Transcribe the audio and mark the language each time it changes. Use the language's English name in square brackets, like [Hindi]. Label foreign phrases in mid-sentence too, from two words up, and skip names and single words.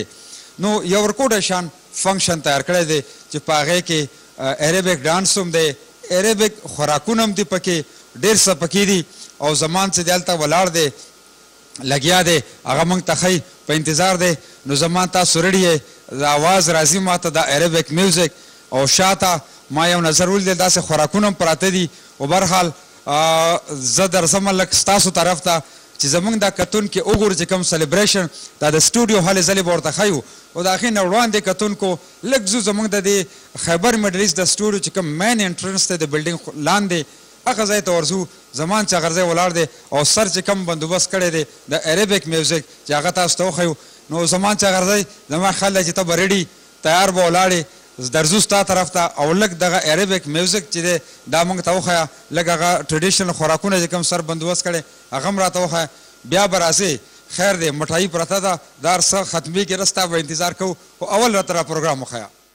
[Pashto] نو یو ورکوټه شان فنکشن تیار کړی دی چې په هغې کې [English] Arabic dance [Pashto] هم دی، عربک خوراکونه هم دي پکې، ډېر څه پکې دي. او زمان چې دی هلته ولاړ دی لګیا دی هغه موږ ته ښایي په انتظار دی. نو زمان تاسو رډي یې د اواز راځي ما ته د [English] Arabic music [Pashto] او شاته ما یو نظر ولیدل داسې خوراکونه هم پراته دي. او برحال زه درځم لږ ستاسو طرف ته چې زموږ دا کتونکي وګورو چې کوم سلیبریشن دا د سټوډیو هلې ځلې به ورته ښیو او د هغې نه وړاندې کتونکو لږ ځو زموږ د دې خیبر میډل ایسټ د سټوډیو چې کوم [English] main entrance [Pashto] دی د بلډینګ لاندې هغه ځای ته ورځو. زمان چغرځی ولاړ دی او سر چې کوم بندوبست کړی دی د [English] Arabic music [Pashto] چې هغه تاسو ته وښیو. نو زمان چغرځی زما خیال دی چې ته به ریډي تیار به ولاړې درځو ستا طرف ته او لږ دغه [English] Arabic music [Pashto] چې دی دا موږ ته وښیه، لږ هغه ټریډیشنل خوراکونه چې کوم سر بندوبست کړی هغه هم راته وښیه. بیا به راځې خیر دی مټایي پرته ده دا هر څه ختمېږي رستا به انتظار کوو خو اول راته را پروګرام وښیه.